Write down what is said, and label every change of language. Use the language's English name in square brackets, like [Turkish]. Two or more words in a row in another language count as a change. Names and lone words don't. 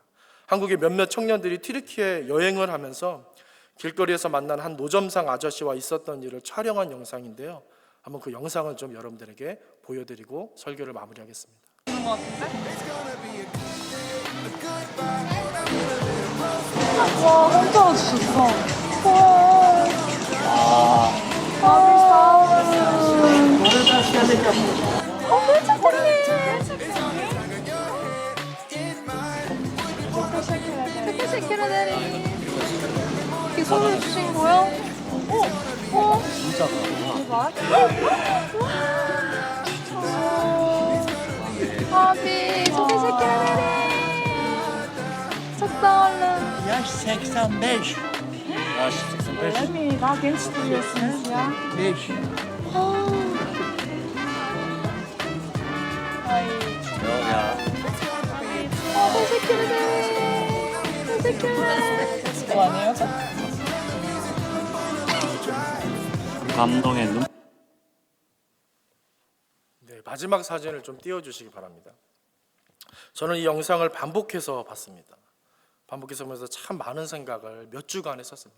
[Korean] 한국의 몇몇 청년들이 튀르키예 여행을 하면서 길거리에서 만난 한 노점상 아저씨와 있었던 일을 촬영한 영상인데요. 한번 그 영상을 좀 여러분들에게 보여드리고 설교를 마무리하겠습니다. 와, 혼자 주셨어. [Turkish] Teşekkür ederim. [Korean] 이게 선물 주신 거요? 진짜가. [Turkish] Abi, çok teşekkür ederim. Çok sağ olun. Yaş 85. Yaş 85. Öyle mi? Daha genç duruyorsunuz ya. 5. Ay. Yok ya. Teşekkür ederim. Teşekkürler. [Korean] 좋아하네요. 감동의 눈. 네, 마지막 사진을 좀 띄워주시기 바랍니다. 저는 이 영상을 반복해서 봤습니다. 반복해서 보면서 참 많은 생각을 몇 주간 했었습니다.